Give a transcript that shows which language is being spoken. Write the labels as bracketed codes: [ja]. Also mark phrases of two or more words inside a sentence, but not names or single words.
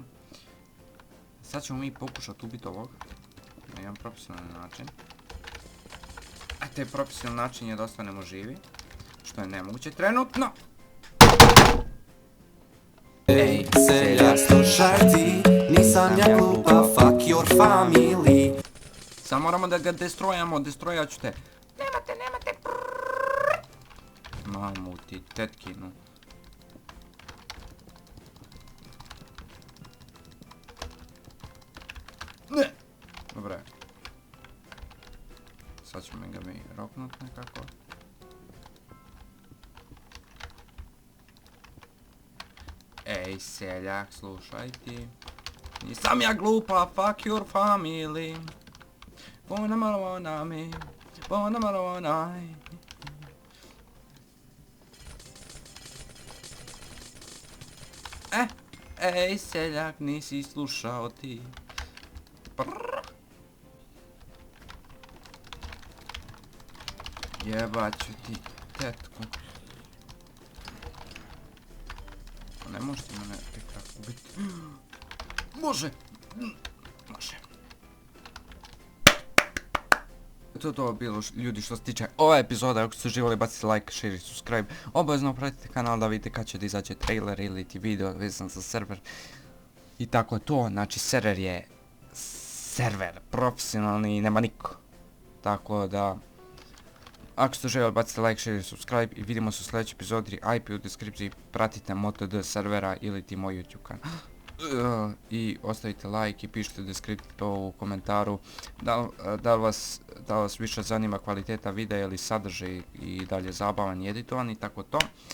[bs] Sad ćemo mi pokušati ubiti ovog. Na jedan profesionalni način. A taj profesionalni način je da ostanemo živi. Što je nemoguće trenutno. Ej, seljak, slušaj ti, nisam ja glupa, [en] fuck your family. [bs] Samo moramo da ga destrojamo, destrojat ću te. Nemate. Mamu ti, tetkinu. Ne! Dobro je. Sad ćemo ga mi roknut nekako. Ej, seljak, slušaj ti. Nisam ja glupa, [en] fuck your family. [bs] Bona malo me, bona malo onaj. Ej, seljak, nisi slušao ti. Jebat ću ti tetku. Ne možete mene tek tako ubiti. Može! Može. To je bilo ljudi što se tiče ove epizode. Ako ste uživali bacite [en] like, share [bs] i subscribe. Obavezno pratite kanal da vidite kad će da izađe trailer ili ti video vezan za server. I tako je to, znači server je server profesionalni i nema niko. Tako da ako ste željeli bacite [en] like, share [bs] i subscribe i vidimo se u sljedećoj epizodi. IP u deskripciji, pratite MotoD servera ili ti moj YouTube kanal. I ostavite like i pišite u komentaru da li vas više zanima kvaliteta videa ili sadržaj i dalje zabavan i editovan i tako to.